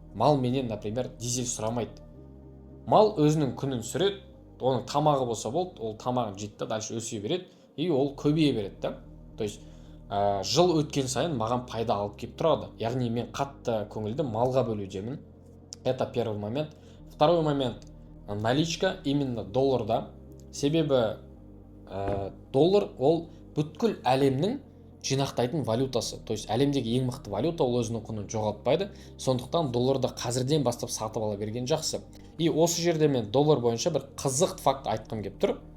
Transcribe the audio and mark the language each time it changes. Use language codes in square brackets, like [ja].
[kk] Мал менен, например, дизель сұрамайды. Мал өзінің күнін сүреді, оның тамағы болса болды, ол тамағын жейді, дальше өсе береді, и ол көбейе береді. [ru] То есть [kk] жыл өткен сайын маған пайда алып келіп тұрады. Яғни мен қатты көңілді малға бөлудемін. [ru] Это первый момент. Второй момент — наличка именно долларда. [kk] Себебі доллар ол бүткіл әлемнің жинақтайтын валютасы. [ru] То есть [kk] әлемдегі ең мықты валюта, ол өзінің құнын жоғалтпайды. Сондықтан долларды қазірден бастап сатып ала берген жақсы. И осы жерде мен доллар бойынша бір қызық факт айтқым келіп тұр.